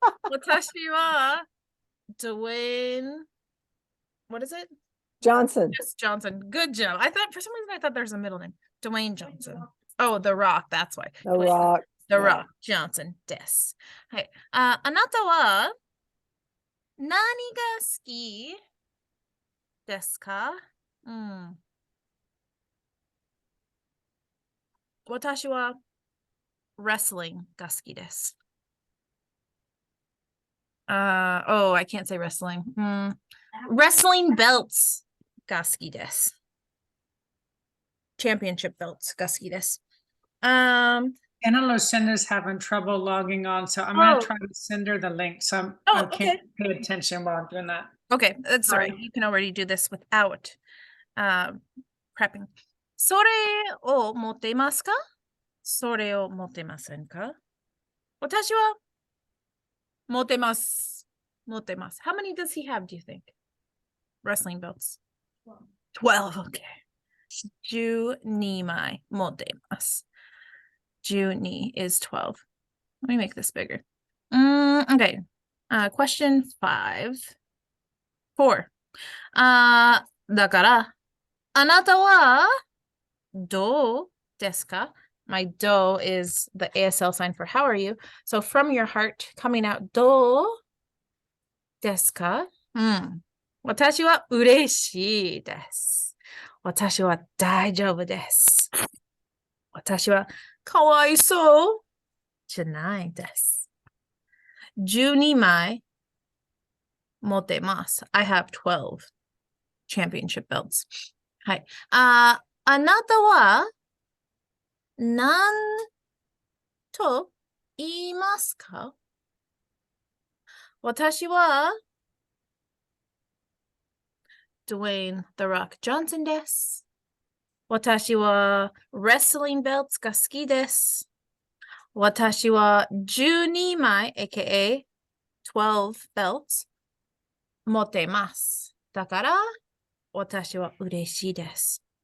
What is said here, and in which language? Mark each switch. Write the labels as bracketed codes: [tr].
[ja] 私は [en] Dwayne. What is it? Johnson. Just Johnson. Good job. I thought for some reason I thought there's a middle name. Dwayne Johnson. Oh, The Rock. That's why. The Rock. [ja] The Rock Johnson です。はい。あなたは何が好きですか？私は wrestling が好きです。 [en] Oh, I can't say wrestling. Wrestling belts [ja] が好きです。 Championship belts が好きです。 [en] Anna Lucinda's having trouble logging on, so I'm going to try to send her the link. So I can't pay attention while I'm doing that. Okay, that's all right. You can already do this without prepping. [ja] それを持っていますか？それを持ってませんか？私は持ってます。持ってます。 [en] How many does he have, do you think? Wrestling belts? 12. Okay. [ja] 12枚持っています。 [en] 12 is 12. Let me make this bigger. Okay. Question 4. [ja] だから、あなたはどうですか? [en] My do is the ASL sign for how are you. So from your heart coming out, [ja] どうですか? 私は嬉しいです。私は大丈夫です。私はかわいそうじゃないです。 12枚持ってます。 [en] I have 12 championship belts. [ja] はい。あなたは何と言いますか？私はDwayne The Rock Johnson です。私は wrestling belts が好きです。私は12枚 [en] aka 12 belts [ja] 持ってます。だから私は嬉しいです。